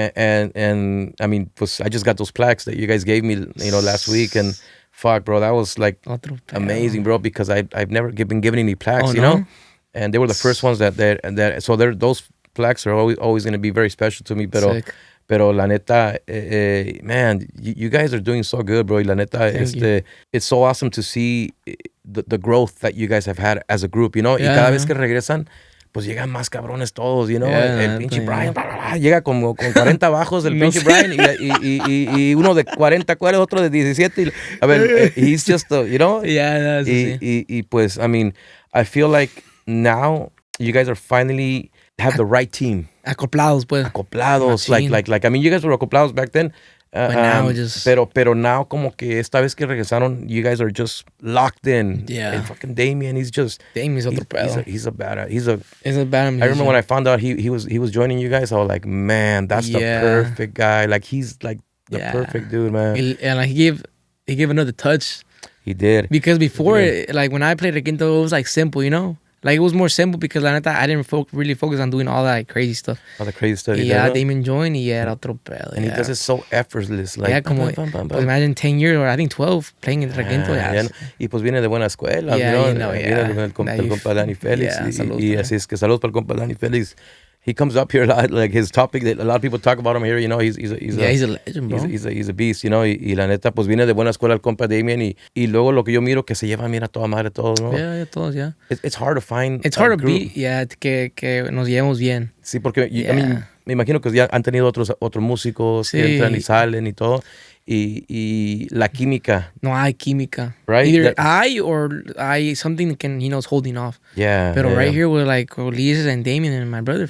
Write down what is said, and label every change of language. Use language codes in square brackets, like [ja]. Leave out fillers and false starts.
[en] And I mean, I just got those plaques that you guys gave me, you know, last week, and fuck, bro, that was like amazing, bro, because I've never been given any plaques, you know, and they were the first ones that so those plaques are always going to be very special to me. [es] Pero la neta, [en] man, you guys are doing so good, bro. La neta, it's so awesome to see the growth that you guys have had as a group, you know. [es] Y cada vez que regresan, pues llegan más cabrones todos, [en] you know. [es] El pinche Brian, llega como con 40 bajos el pinche Brian y uno de 40 cuadros, otro de 17. A ver, [en] he's just, you know. Yeah, that's [es] y pues, [en] I mean, I feel like now you guys are finally have the right team. [es] Acoplados, pues. Acoplados. [en] Machine. Like, I mean, you guys were acoplados back then. But now just... [es] Pero now como que esta vez que regresaron, [en] you guys are just locked in. Yeah. And fucking Damien, he's just... [es] Damien's otro pedo. [en] He's a badass. He's a bad musician. I remember when I found out he was joining you guys, I was like, man, that's the perfect guy. Like, he's like the perfect dude, man. And like, he gave another touch. He did. Because before, like, when I played Requinto, it was like simple, you know? Like, it was more simple because la neta, I didn't really focus on doing all that like, crazy stuff. All the crazy stuff. Yeah, Damien joined [es] y era otro pedo. [en] And he does it so effortless. Like, yeah, [es] como, pues [en] imagine 10 years or I think 12 playing in Requinto. [es] Y pues viene de buena escuela. Viene del compa Danny Félix. Y así es que saludos para el compa Danny Félix. [en] He comes up here a lot, like his topic that a lot of people talk about him here, you know, he's a legend, bro. He's a beast, you know, [es] y la neta, pues viene de buena escuela el compa Damien y luego lo que yo miro que se llevan, mira, toda madre todos, ¿no? [en] Yeah, todos, yeah. It's hard to find It's hard to be, [es] que nos llevemos bien. Sí, porque, [en] I mean, [es] me imagino que ya han tenido otros músicos que entran y salen y todo. Y la química. No hay química. [en] Right? Either I something can, is holding off. Yeah. But right here, we're like, Liz and Damien and my brother.